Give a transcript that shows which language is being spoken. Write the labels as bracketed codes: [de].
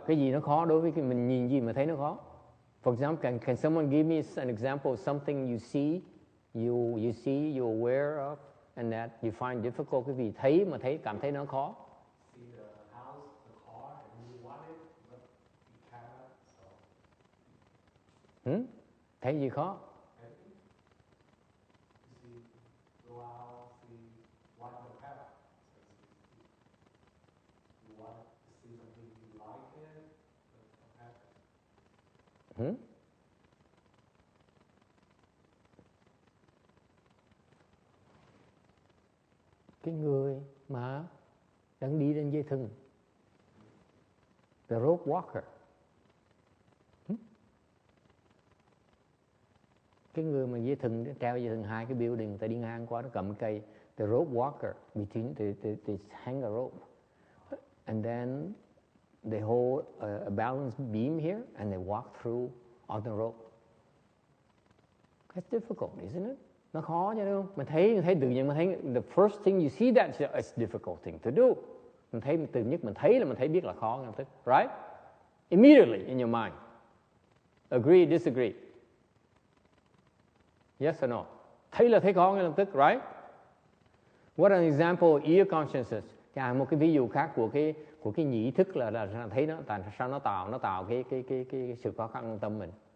[vi] Cái gì nó khó đối với cái mình nhìn gì mà thấy nó khó? [en] For example, can someone give me an example of something you see, you're aware of, and that you find difficult? [vi] Cái gì thấy mà cảm thấy nó khó? Thấy gì khó? Cái người mà đang đi trên dây thừng [en] The rope walker. [vi] Cái người mà dây thừng, treo dây thừng hai cái building, người ta đi ngang qua nó cầm cây. [en] The rope walker, between they hang a rope. And then they hold a balance beam here and they walk through on the rope. That's difficult, isn't it? [vi] Nó khó chứ đúng không? Mình thấy tự nhiên mình thấy [en] the first thing you see that it's a difficult thing to do. [vi] Mình thấy từ nhất mình thấy là mình thấy biết là khó ngay tức, right? [en] Immediately in your mind. Agree, disagree. Yes or no? [vi] Thấy là thấy khó ngay lập tức, right? [en] What an example of ear consciousness. [vi] Một cái ví dụ khác của cái nhĩ thức là thấy nó tại sao nó tạo cái sự khó khăn trong tâm mình.